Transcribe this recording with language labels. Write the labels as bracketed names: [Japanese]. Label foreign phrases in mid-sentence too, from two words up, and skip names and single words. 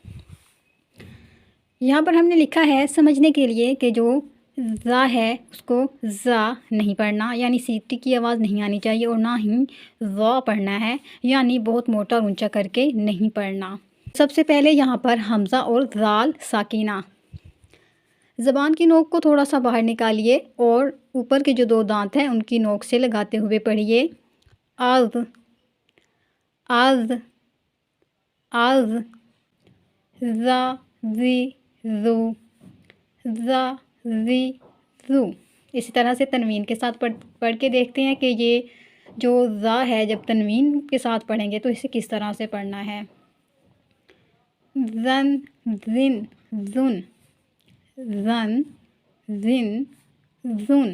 [Urdu] یہاں پر ہم نے لکھا ہے سمجھنے کے لیے کہ جو زا ہے اس کو زا نہیں پڑھنا، یعنی سیٹی کی آواز نہیں آنی چاہیے، اور نہ ہی زا پڑھنا ہے، یعنی بہت موٹا اور اونچا کر کے نہیں پڑھنا۔ سب سے پہلے یہاں پر حمزہ اور زال ساکینہ۔ زبان کی نوک کو تھوڑا سا باہر نکالیے اور اوپر کے جو 2 دانت ہیں ان کی نوک سے لگاتے ہوئے پڑھیے آز، آز، آز، زا، زی، زو، زا، زی، زو۔ اسی طرح سے تنوین کے ساتھ پڑھ کے دیکھتے ہیں کہ یہ جو زا ہے جب تنوین کے ساتھ پڑھیں گے تو اسے کس طرح سے پڑھنا ہے۔ زن، زن، زن، زن، زن، زن۔